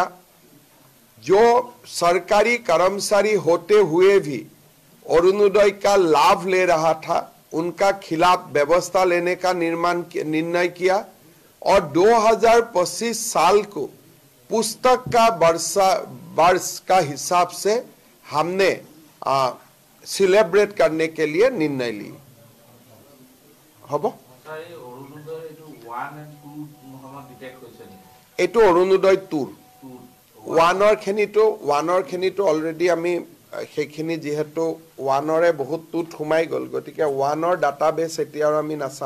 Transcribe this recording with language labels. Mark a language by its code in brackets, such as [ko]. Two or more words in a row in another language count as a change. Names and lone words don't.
[hi] जो सरकारी कर्मचारी होते हुए भी अरुणोदय का लाभ ले रहा था, उनका खिलाफ व्यवस्था लेने का निर्णय किया। और 2025 साल को पुस्तक का वर्ष का हिसाब से हमने सेलिब्रेट करने के लिए निर्णय ली। [as] হব এইটো অৰুণোদয় 2 ওৱানৰ খিনিটো অলৰেডি আমি সেইখিনি যিহেতু ওৱানৰে বহুত টুত সোমাই গ'ল, গতিকে ওৱানৰ ডাটাবেছ এতিয়া আৰু আমি নাচাওঁ।